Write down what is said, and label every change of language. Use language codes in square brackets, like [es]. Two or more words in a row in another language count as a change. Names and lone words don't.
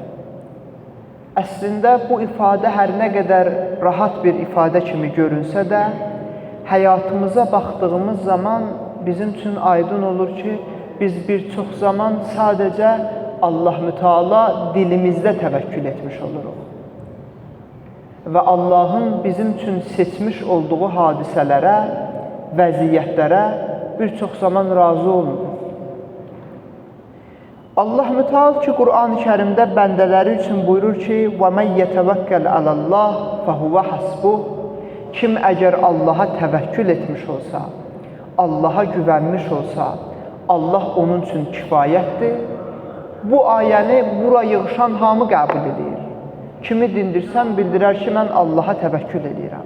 [az] Əslində, bu ifadə hər nə qədər rahat bir ifadə kimi görünsə də, həyatımıza baxdığımız zaman bizim üçün aydın olur ki, biz bir çox zaman sadəcə Allah Müteala dilimizdə təvəkkül etmiş oluruq. Və Allahın bizim üçün seçmiş olduğu hadisələrə, vəziyyətlərə bir çox zaman razı olmuruq. Allah Müteal ki, Qur'an-ı Kərimdə bəndələri üçün buyurur ki, [ar] وَمَنْ يَتَوَكَّلْ عَلَى اللّٰهِ فَهُوَ حَسْبُهُ. [az] Kim əgər Allaha təvəkkül etmiş olsa, Allaha güvənmiş olsa, Allah onun üçün kifayətdir. Bu ayəni bura yığışan hamı qəbul edir. Kimi dindirsən bildirər ki, mən Allaha təvəkkül edirəm.